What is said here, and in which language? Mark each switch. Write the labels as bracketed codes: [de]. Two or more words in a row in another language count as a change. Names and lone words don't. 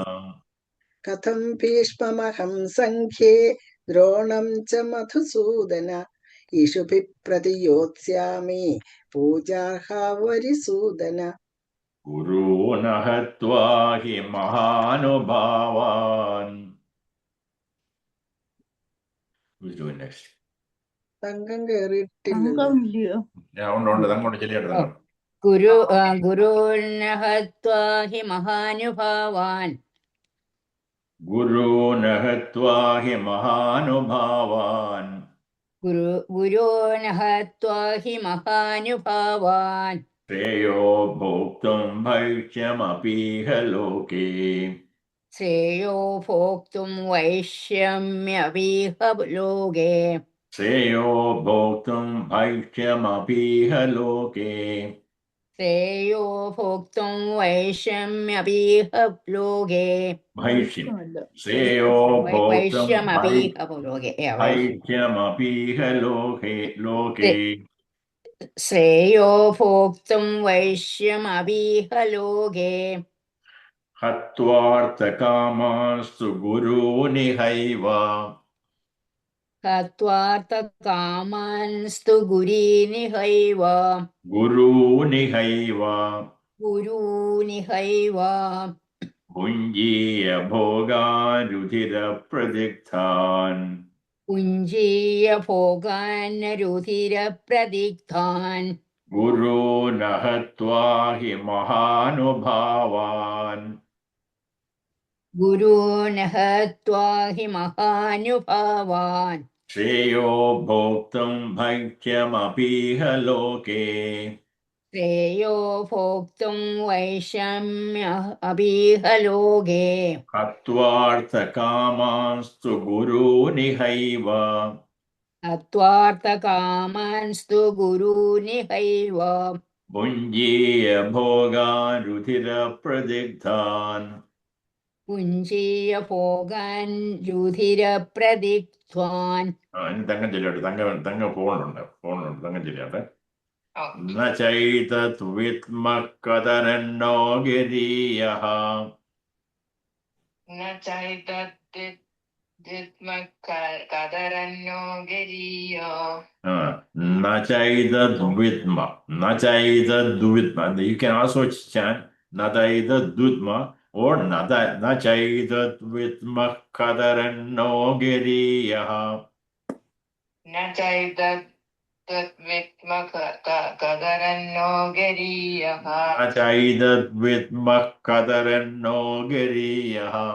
[sa] कथं भीष्ममहं सङ्ख्ये द्रोणं च मधुसूदन। ईशुभिः प्रतियोत्स्यामि पूजार्हा वरिसूदन। Guru Nahatva hi Mahanubhavan. [en] Who's doing next? [ml] തങ്കം കേറിയിട്ടില്ലല്ലോ. Yeah, അങ്ങോട്ട് ചെല്ലിയാട്ടെ. [sa] ഗുരുർനഹത്വാ ഹി മഹാനുഭാവാൻ. Guru Nahatva hi Mahanubhavan. ഗുരുർനഹത്വാ ഹി മഹാനുഭാവാൻ. Shreyo bhoktum bhaishyamapīha loke. ശ്രേയോ ഭോക്തും വൈഷ്യമ്യപീഹ ലോകേ. Shreyo bhoktum bhaishyamapīha loke. ശ്രേയോ ഭോക്തും വൈഷ്യമ്യപീഹ ലോകേ. Bhaishyam. Shreyo bhoktum വൈഷ്യമപീഹ ലോകേ. bhaishyamapīha loke. ശ്രേയോ ഭോക്തും വൈഷ്യമപീഹ ലോകേ. Hatvartakamanstu gurunihaiva. ഹത്വാർത്ഥകാമാൻസ്തു ഗുരീനിഹൈവ. Gurunihaiva. ഗുരൂനിഹൈവ. Bhunjiya bhogarudhira pradiktan. പുഞ്ജീയ ഭോഗാൻ രുധിരപ്രദിഗ്ധാൻ. Guru nahatva hi mahanubhavan. ഗുരൂനഹത്വാ ഹി മഹാനുഭാവാൻ. Shreyo bhoktum bhaikyamapīha loke. ശ്രേയോ ഭോക്തും വൈഷമ്യ അപീഹ ലോകേ. Hatvartakamanstu gurunihaiva. ഹത്വാർത്ഥകാമാൻസ്തു ഗുരൂനിഹൈവ. Bhunjiya bhogarudhira pradiktan. പുഞ്ജീയ ഭോഗാൻ രുധിരപ്രദിഗ്ധ്വാൻ. [ml] ഇനി തങ്കം ചെല്ലിയോട്ടെ. തങ്ക ഫോണുണ്ട് തങ്കം ചെല്ലിയോട്ടെ. [sa] നചൈതത് വിദ്മഃ കതരന്നോ ഗിരീയഃ. കദരന്നോ ഗരീയോ. നചൈതത് വിദ്മഃ. [en] You can also chant [sa] നചൈതത് വിദ്മഃ [en] or [sa] നചൈതത് വിദ്മഃ കതരന്നോ ഗിരീയഃ. നചൈതദ്വിദ്മഃ കദരന്നോ ഗരീയഃ. നചൈതത് വിദ്മഃ കതരന്നോ ഗിരീയഃ.